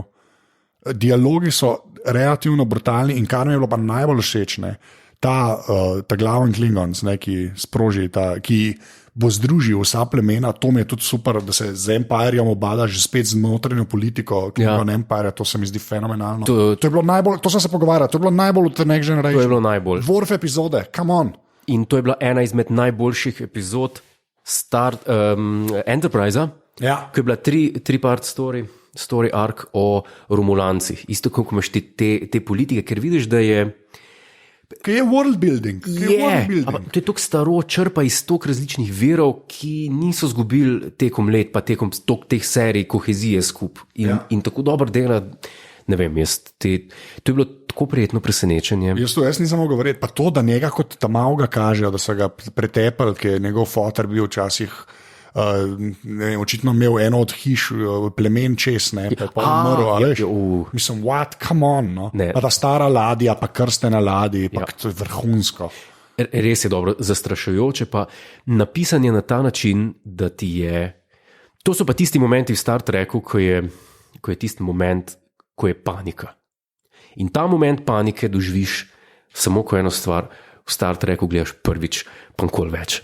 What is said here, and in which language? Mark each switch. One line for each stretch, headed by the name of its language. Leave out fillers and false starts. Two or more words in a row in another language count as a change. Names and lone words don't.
Slovenian: Dialogi so relativno brutalni in kar mi je bilo pa najbolj všeč, ta glaven Klingons, ki sproži, ki bo združil vsa plemena, to mi je tudi super, da se z Empireom obada že spet z notranjo politiko, Klingon Empire, to se mi zdi fenomenalno. To je bilo najbolj, to sem se pogovarjal, to je bilo najbolj v The Next Generation. To je bilo najbolj. Worf epizode,
English: come on.
Slovenian: In to je bila ena izmed najboljših epizod Enterprise, ko je bila
English: tri-part story arc
Slovenian: o Romulancih. Isto, kot imaš te politike, ker vidiš, da je. Kaj je
English: world building?
Slovenian: To je tako staro, črpa iz toliko različnih virov, ki niso zgubili tekom let, pa tekom teh serij kohezije skupaj. In tako dobro dela. Ne vem, to je bilo tako prijetno presenečenje. Jaz nisem mogel verjeti, pa to, da njega kot Tamauga kažejo, da so ga pretepali, ker je njegov fotor bil včasih, očitno imel eno od hiš, plemen čez, pa je pa umrl. Mislim,
English: what, come on, no?
Slovenian: Pa ta stara ladja, pa krstena ladja, pa to je vrhunsko. Res je dobro, zastrašujoče, pa napisanje na ta način, da ti je. To so pa tisti momenti v Star Treku, ko je tisti moment, ko je panika. In ta moment panike doživiš samo ko eno stvar v Star Treku gledaš prvič, pa nikoli več.